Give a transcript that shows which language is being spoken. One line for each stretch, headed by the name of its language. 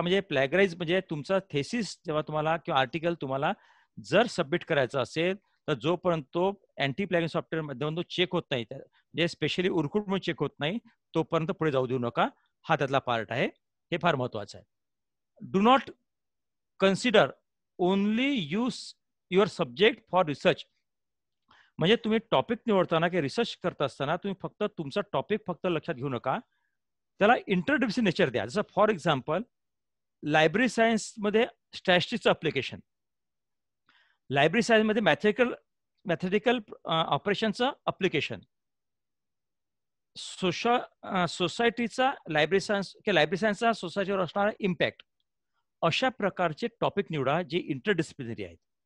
Marathi: म्हणजे प्लॅगराइज म्हणजे तुमचा थेसिस जेव्हा तुम्हाला किंवा आर्टिकल तुम्हाला जर सबमिट करायचा असेल, तर जोपर्यंत तो अँटी प्लॅगिंग सॉफ्टवेअर माध्यमातून चेक होत नाही, म्हणजे स्पेशली उरकुट म्हणून चेक होत नाही, तोपर्यंत पुढे जाऊ देऊ नका. हा त्यातला पार्ट आहे, हे फार महत्वाचं आहे.
English: Do not consider only use your subject for research.
Marathi: म्हणजे तुम्ही टॉपिक निवडताना किंवा रिसर्च करत असताना तुम्ही फक्त तुमचा टॉपिक फक्त लक्षात घेऊ नका, त्याला इंटरडिसिप्लिनरी नेचर द्या. जसं फॉर एक्झाम्पल लायब्ररी सायन्समध्ये स्टॅटिस्टिक्सचं अप्लिकेशन, लायब्ररी सायन्समध्ये मॅथेटिकल ऑपरेशनचं अप्लिकेशन, सोसायटीचा लायब्ररी सायन्स किंवा लायब्ररी सायन्सचा सोसायटीवर असणारा इम्पॅक्ट, अशा प्रकारचे टॉपिक निवडा जे इंटरडिसिप्लिनरी आहेत.